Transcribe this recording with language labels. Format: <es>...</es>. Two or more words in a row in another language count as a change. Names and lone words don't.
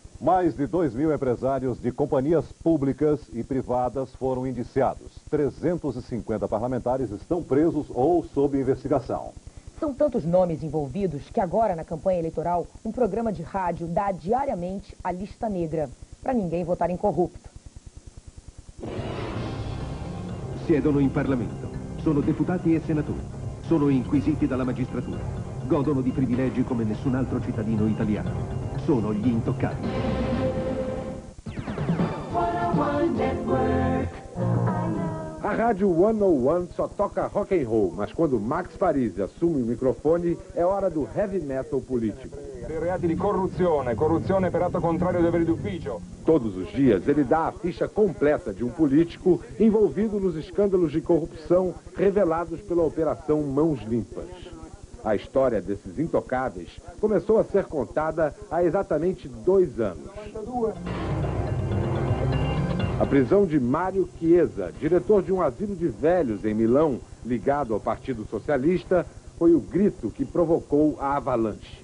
<pt>Mais de 2.000 empresários de companhias públicas e privadas foram indiciados. 350 parlamentares estão presos ou sob investigação. São tantos nomes envolvidos que agora, na campanha eleitoral, um programa de rádio dá diariamente a lista negra, para ninguém votar em corrupto.</pt> <it>Siedono in Parlamento, sono deputati e senatori, sono inquisiti dalla magistratura, godono di privilegi come nessun altro cittadino italiano, sono gli intoccabili.</it> <pt>A Rádio 101 só toca</pt> <en>rock and roll,</en> <pt>mas quando Max Parisi assume o microfone, é hora do</pt> <en>heavy metal</en> <pt>político.</pt> <it>Reati di corruzione, corruzione per atto contrario ai doveri d'ufficio.</it> <pt>Todos os dias ele dá a ficha completa de um político envolvido nos escândalos de corrupção revelados pela Operação Mãos Limpas. A história desses intocáveis começou a ser contada há exatamente 2 anos. A prisão de Mário Chiesa, diretor de um asilo de velhos em Milão, ligado ao Partido Socialista, foi o grito que provocou a avalanche.</pt>